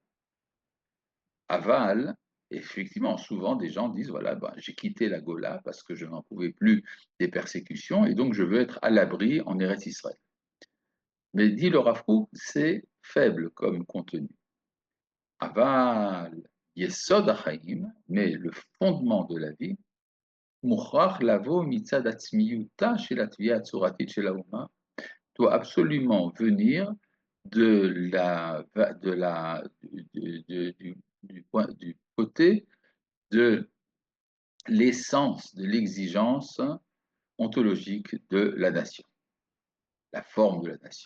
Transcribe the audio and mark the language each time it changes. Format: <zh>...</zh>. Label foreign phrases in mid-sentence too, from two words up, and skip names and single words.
<fr>Aval, effectivement, souvent des gens disent voilà, ben, j'ai quitté la Gola parce que je n'en pouvais plus des persécutions et donc je veux être à l'abri en Eretz Israël. Mais dit le Rav Kook, c'est faible comme contenu.</fr> <he>אבל, יסוד החיים,</he> <fr>mais le fondement de la vie,</fr> <he>מוכרח לבוא מצד עצמיותה של התביעה הצורתית של האומה,</he> <fr>doit absolument venir du côté de l'essence de l'exigence ontologique de la nation, la forme de la nation.</fr>